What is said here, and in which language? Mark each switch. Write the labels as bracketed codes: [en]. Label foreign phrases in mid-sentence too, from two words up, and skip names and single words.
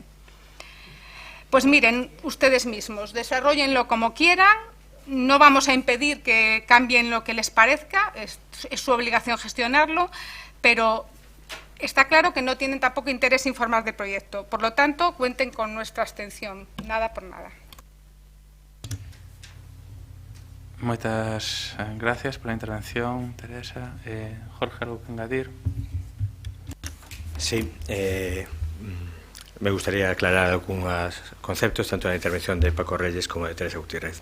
[es] Pues miren, ustedes mismos, desarróllenlo como quieran, no vamos a impedir que cambien lo que les parezca, es su obligación gestionarlo, pero está claro que no tienen tampoco interés en informar del proyecto. Por lo tanto, cuenten con nuestra abstención, nada por nada. [gl] Moitas gracias pola intervención, Teresa. Jorge, algo que engadir? [es] Sí, me gustaría aclarar [gl] algúns conceptos, tanto na intervención de Paco Reyes como de Teresa Gutiérrez.